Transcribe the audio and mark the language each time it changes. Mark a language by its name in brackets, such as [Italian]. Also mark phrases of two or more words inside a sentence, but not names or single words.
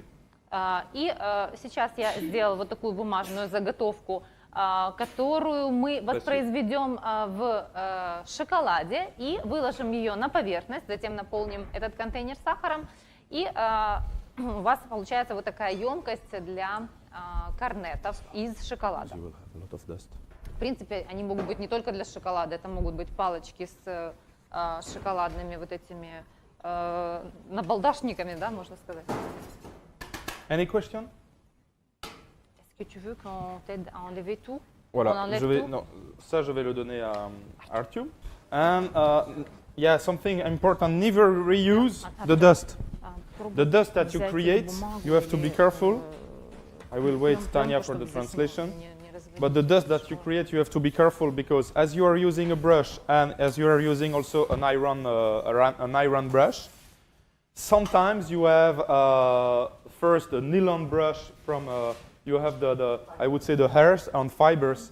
[Russian] И сейчас я сделал вот такую бумажную заготовку, которую мы воспроизведем в шоколаде и выложим ее на поверхность, затем наполним этот контейнер сахаром, и у вас получается вот такая емкость для корнетов из шоколада. В принципе, они могут быть не только для шоколада, это могут быть палочки с шоколадными вот этими набалдашниками, да, можно сказать. [English] Any question? [French] Est-ce que tu veux qu'on t'aide à enlever tout? Voilà, ça je vais le donner à Artyom. [English] And yeah, something important, never reuse the dust. The dust that you create, you have to be careful. I will wait, Tanya, for the translation. But the dust that you create, you have to be careful, because as you are using a brush and as you are using also an iron brush, sometimes you have first a nylon brush from you have the I would say the hairs and fibers.